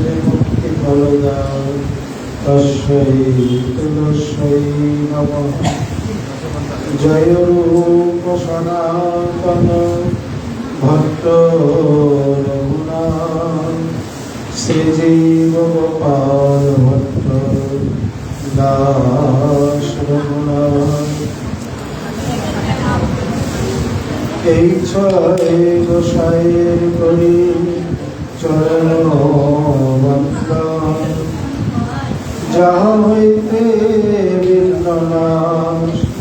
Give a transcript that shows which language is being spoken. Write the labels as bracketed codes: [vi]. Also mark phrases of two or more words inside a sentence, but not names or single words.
[sa] विमुक्तिफलदा तस्यै तुलस्यै नमः जय रूप सनातन भक्त रघुनाथ श्रीजीव गोपाल भट्ट [bn] दास रघुनाथ এই ছয় গোসাইয়ের করি চরণ বন্দন যাহা হইতে বিন্দনাশ